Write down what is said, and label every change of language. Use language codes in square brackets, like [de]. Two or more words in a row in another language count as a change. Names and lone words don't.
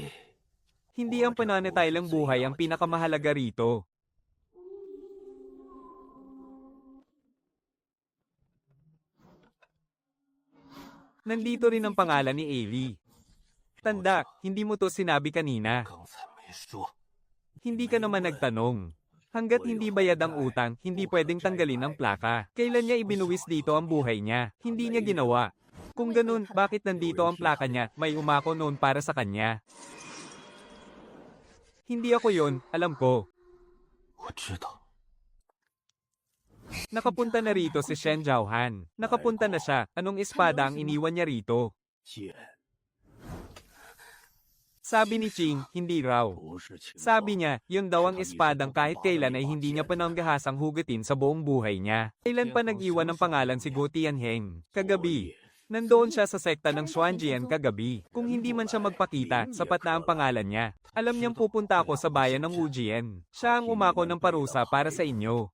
[tl] Hindi ang pananatilang buhay ang pinakamahalaga rito. Nandito rin ang pangalan ni Ailey. Tanda, hindi mo to sinabi kanina. [zh] 刚才没说。 [tl] Hindi ka naman nagtanong. Hanggat hindi bayad ang utang, hindi pwedeng tanggalin ang plaka. Kailan niya ibinuwis dito ang buhay niya? Hindi niya ginawa. Kung ganun, bakit nandito ang plaka niya? May umako noon para sa kanya. Hindi ako yon, alam ko. [zh] 我知道， [tl] Nakapunta na rito si Shen Zhaohan. Nakapunta na siya. Anong espada ang iniwan niya rito? [zh] 剑 [tl] Sabi ni Qing, hindi raw. [zh] 不是情报。 [tl] Sabi niya, yun daw ang espadang kahit kailan ay hindi niya pananggahasang hugutin sa buong buhay niya. Kailan pa nag-iwan ng pangalan si Guo Tianheng? Kagabi. Nandoon siya sa sekta ng Xuanjian kagabi. Kung hindi man siya magpakita, sapat na ang pangalan niya. Alam niyang pupunta ako sa bayan ng Wujian. Siya ang umako ng parusa para sa inyo.